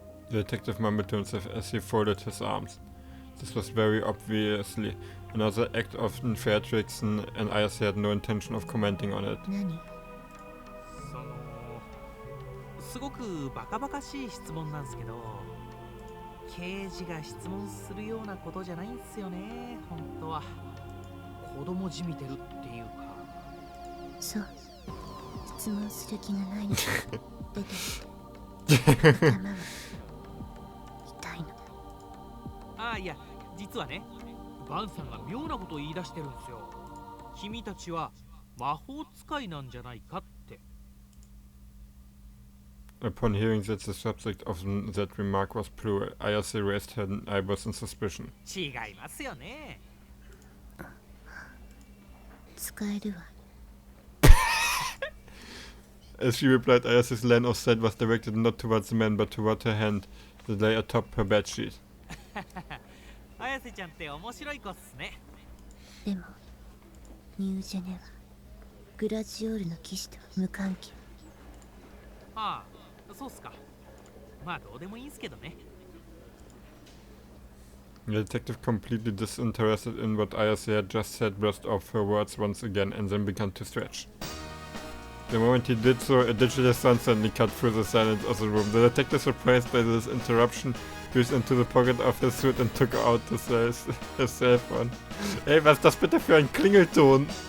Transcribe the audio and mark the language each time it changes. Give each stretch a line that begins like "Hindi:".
English: The detective mumbled to himself as he folded his arms. This was very obviously another act of unfair tricks, and Ayase had no intention of commenting on it.
Japanese: 何？すごくバカバカしい質問なんすけど、刑事が質問するようなことじゃないんすよね、本当は。子供じみてるっていうか。そう、質問する気がないの。出てきて。頭は痛いの。ああ、いや、実はね、バンさんが妙なことを言い出してるんですよ。君たちは魔法使いなんじゃないかって。
English: Upon hearing that the subject of that remark was Prue, Ayase raised her eyebrows in suspicion.
Japanese: 違いますよね。使えるわ。
English: As she replied, Ayase's line of sight was directed not towards the man but toward her hand that lay atop her bedsheet.
Japanese: 綾瀬ちゃんって面白い子っすね。でも、ニュージェネはグラジオールの騎士と無関係。ああ、そうっすか。まあどうでもいいんすけどね。
English: The detective, completely disinterested in what Ayase had just said, brushed off her words once again and then began to stretch. The moment he did so, a digital sun suddenly cut through the silence of the room. The detective, surprised by this interruption, reached into the pocket of his suit and took out his cell phone.
German: Ey, was ist das bitte für ein Klingelton?